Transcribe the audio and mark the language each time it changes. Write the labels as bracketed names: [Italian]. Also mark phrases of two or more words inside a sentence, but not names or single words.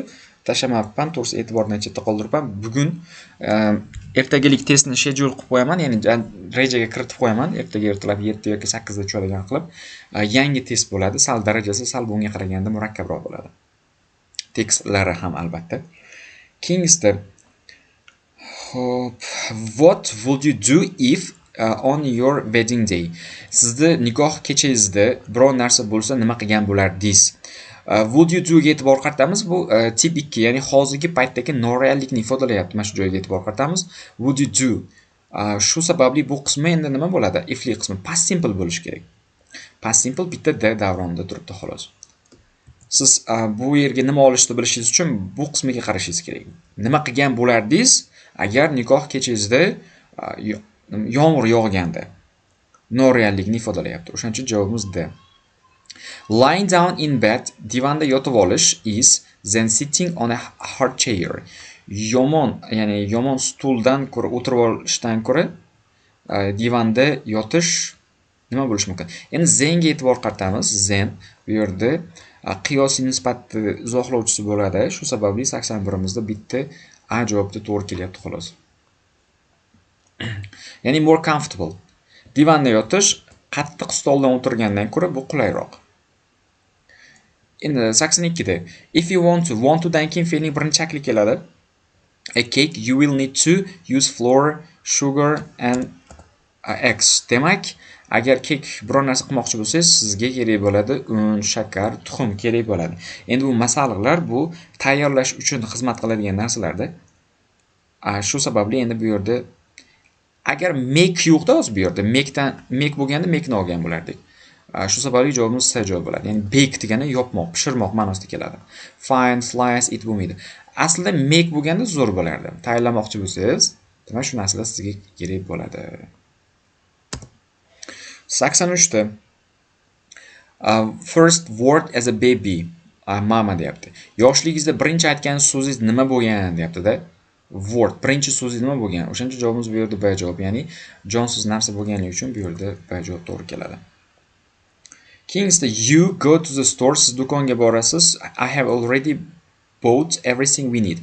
[Uzbek] Tashlamabman, to'g'risi e'tiborni chetda qoldiribman. Bugun ertagalik testni schedule qilib qo'yaman, ya'ni rejaga kiritib qo'yaman. Ertaga ertalab 7 yoki 8 da tushadigan qilib yangi test bo'ladi. Sal darajasi sal bunga qaraganda murakkabroq bo'ladi. Tekstlari ham albatta. [English] Keyingisi What would you do if on your wedding day? [Uzbek] Sizni nikoh kechangizda biror narsa bo'lsa nima qilgan bo'lardingiz? [English] Would you do [Uzbek] ga e'tibor qaratamiz. Bu tip 2, ya'ni hozirgi paytdagi noreallikni ifodalayapti. Mana shu joyga e'tibor qaratamiz. [English] Would you do? [Uzbek] Shu sababli bu qismi endi nima bo'ladi? If'li qismi [English] past simple [Uzbek] bo'lishi kerak. [English] Past simple [Uzbek] bitta D davronida turibdi xolos. Siz bu yerga nima olishni bilishingiz uchun bu qismiga qarashingiz kerak. Nima qilgan bo'lardingiz agar nikoh kechangizda yomg'ir yog'ganda? Noreallikni ifodalayapti. O'shaning uchun javobimiz D. [English] Lying down in bed, [Uzbek] divanda yotib olish [English] is then sitting on a hard chair. [Uzbek] Yomon, ya'ni yomon stuldan ko'ra o'tirib olishdan ko'ra divanda yotish nima bo'lishi mumkin? Endi zenga e'tibor qaratamiz. Zen bu yerda qiyosiy nisbatni izohlovchisi bo'ladi. Shu sababli 81imizda bitta A javobda to'g'ri kelyapti xolos. Ya'ni [English] more comfortable. [Uzbek] Divanda yotish qattiq stoldan o'tirgandan ko'ra bu qulayroq. Endi 82da [English] if you want to [Uzbek] dan keyin fe'ling birinchi shakli keladi. [English] A cake you will need to use flour, sugar and eggs. [Uzbek] Demak, agar kek biror narsa qilmoqchi bo'lsangiz, sizga kerak bo'ladi un, shakar, tuxum kerak bo'ladi. Endi bu masalliqlar bu tayyorlash uchun xizmat qiladigan narsalarda. Shu sababli endi bu yerda agar make yo'qda o'zi bu yerda make bo'lganda make'ni olgan bo'lardik. Shu sababli javobimiz C javob bo'ladi. Ya'ni bake degani yopmoq, pishirmoq ma'nosida keladi. [English] Fine, slice it bo'lmaydi. [Uzbek] Aslida make bo'lganda zo'r bo'lardi. Tayyorlamoqchi bo'lsangiz, demak shu narsalar sizga kerak bo'ladi. [English] 83da first word as a baby, [Uzbek] mama deyapti. Yoshligingizda birinchi aytgan so'zingiz nima bo'lgan deyapti-da. Word, birinchi so'zingiz nima bo'lgan? O'shancha javobimiz bu yerda B javob, ya'ni jonsiz narsa bo'lganligi uchun bu yerda B javob to'g'ri keladi. [English] Keyingisida you go to the store, [Uzbek] siz do'konga borasiz. [English] I have already bought everything we need.